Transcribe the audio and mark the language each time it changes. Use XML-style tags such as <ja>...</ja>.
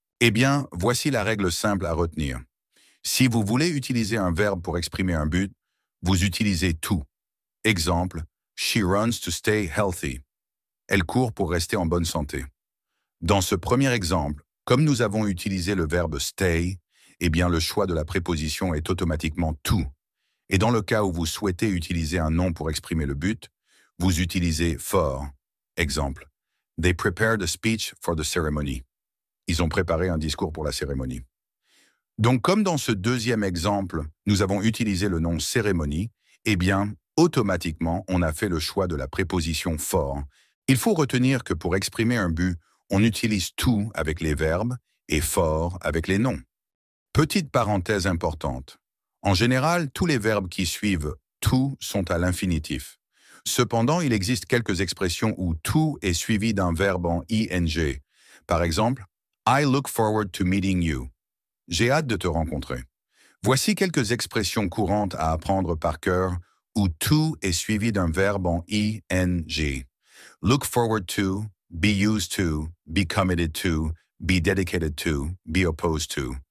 <fr>Eh bien, voici la règle simple à retenir. Si vous voulez utiliser un verbe pour exprimer un but, vous utilisez to. Exemple,</fr> <en>she runs to stay healthy.</en> <fr>Elle court pour rester en bonne santé. Dans ce premier exemple, comme nous avons utilisé le verbe stay, eh bien le choix de la préposition est automatiquement to. Et dans le cas où vous souhaitez utiliser un nom pour exprimer le but, vous utilisez for. Exemple,</fr> <en>they prepared a speech for the ceremony.</en> <fr>Ils ont préparé un discours pour la cérémonie. Donc comme dans ce deuxième exemple, nous avons utilisé le nom cérémonie, eh bien, automatiquement, on a fait le choix de la préposition for. Il faut retenir que pour exprimer un but, on utilise to avec les verbes et for avec les noms. Petite parenthèse importante. En général, tous les verbes qui suivent to sont à l'infinitif. Cependant, il existe quelques expressions où to est suivi d'un verbe en ing. Par exemple,</fr> <en>I look forward to meeting you.</en> <fr>J'ai hâte de te rencontrer. Voici quelques expressions courantes à apprendre par cœur où to est suivi d'un verbe en ing.</fr> <en>Look forward to, be used to, be committed to, be dedicated to, be opposed to.</en>